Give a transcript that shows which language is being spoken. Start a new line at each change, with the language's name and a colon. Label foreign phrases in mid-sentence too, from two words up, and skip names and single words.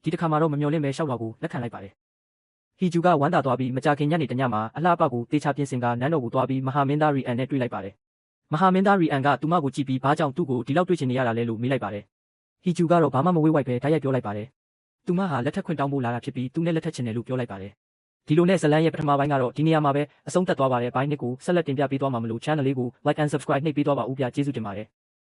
Burmese: ဒီတစ်ခါမှာတော့မမျှော်လင့်ပဲရှောက်လွှာကိုလက်ခံလိုက်ပါတယ်။ဟီဂျူကဝမ်းသာသွားပြီးမကြခင်ညနေတညမှာအလှအပကိုတေချာပြင်ဆင်ကနန်းတော်ကိုသွားပြီးမဟာမင်းသားရီအန်နဲ့တွေ့လိုက်ပါတယ်။မဟာမင်းသားရီအန်ကသူမကိုကြည့်ပြီးဘာကြောင့်သူ့ကိုဒီလောက်တွေ့ချင်နေရတာလဲလို့မေးလိုက်ပါတယ်။ဟီဂျူကတော့ဘာမှမဝေးဝိုက်ပဲတိုက်ရိုက်ပြောလိုက်ပါတယ်။သူမဟာလက်ထပ်ခွင့်တောင်းဖို့လာတာဖြစ်ပြီးသူနဲ့လက်ထပ်ချင်တယ်လို့ပြောလိုက်ပါတယ်။ဒီလိုနဲ့ဇလန်ရဲ့ပထမပိုင်းကတော့ဒီနေရာမှာပဲအဆုံးသတ်သွားပါတယ်။ဘိုင်းနစ်ကိုဆက်လက်တင်ပြပေးသွားမှာမလို့ channel လေးကို
English: like and subscribe
Burmese: နှိပ်ပေးသွားပါဦးဗျာကျေးဇူးတင်ပါတယ်။